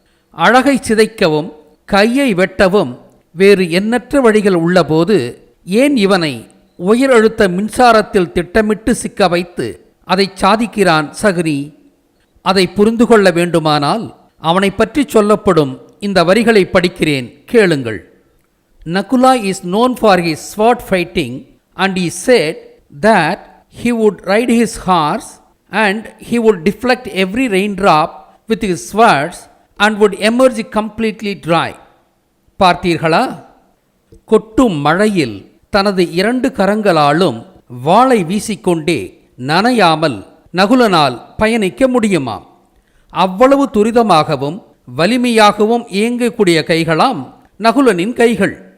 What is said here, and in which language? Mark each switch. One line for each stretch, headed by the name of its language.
Tamil: அழகை சிதைக்கவும் கையை வெட்டவும் வேறு எண்ணற்ற வழிகள் உள்ளபோது ஏன் இவனை உயர் அழுத்த மின்சாரத்தில் திட்டமிட்டு சிக்க வைத்து அதை சாதிக்கிறான் சகுனி? அதை புரிந்து கொள்ள வேண்டுமானால் அவனை பற்றி சொல்லப்படும் இந்த வரிகளை படிக்கிறேன், கேளுங்கள்.
English: Nakula is known for his sword fighting, and he said that he would ride his horse and he would deflect every raindrop with his swords and would emerge completely dry.
Tamil: பார்த்தீர்களா? கொட்டும் மழையில் தனது 2 கரங்களாலும் வாளை வீசிக்கொண்டே நனையாமல் நகுலனால் பயணிக்க முடியுமாம். அவ்வளவு துரிதமாகவும் வலிமையாகவும் இயங்கக்கூடிய கைகளாம் நகுலனின் கைகள்.